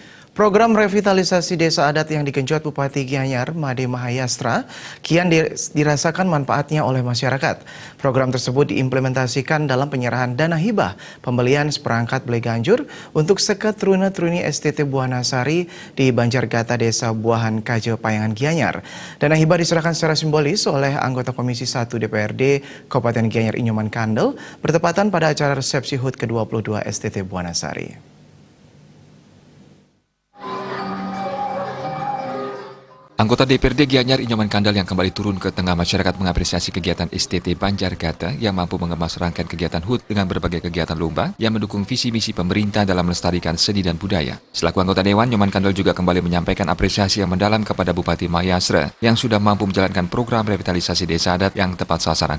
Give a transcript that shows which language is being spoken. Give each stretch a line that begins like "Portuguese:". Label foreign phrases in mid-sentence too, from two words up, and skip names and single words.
Indonesian: Program revitalisasi desa adat yang digenjot Bupati Gianyar, Made Mahayastra, kian dirasakan manfaatnya oleh masyarakat. Program tersebut diimplementasikan dalam penyerahan dana hibah, pembelian seperangkat belai ganjur untuk seket truna-truni STT Buanasari di Banjargata Desa Buahan Kajo Payangan Gianyar. Dana hibah diserahkan secara simbolis oleh anggota Komisi 1 DPRD Kabupaten Gianyar Inyoman Kandel bertepatan pada acara resepsi HUT ke-22 STT Buanasari. Anggota DPRD Gianyar Inyoman Kandel yang kembali turun ke tengah masyarakat mengapresiasi kegiatan STT Banjargata yang mampu mengemas rangkaian kegiatan HUT dengan berbagai kegiatan lomba yang mendukung visi misi pemerintah dalam melestarikan seni dan budaya. Selaku anggota Dewan, Inyoman Kandel juga kembali menyampaikan apresiasi yang mendalam kepada Bupati Mahayastra yang sudah mampu menjalankan program revitalisasi desa adat yang tepat sasaran.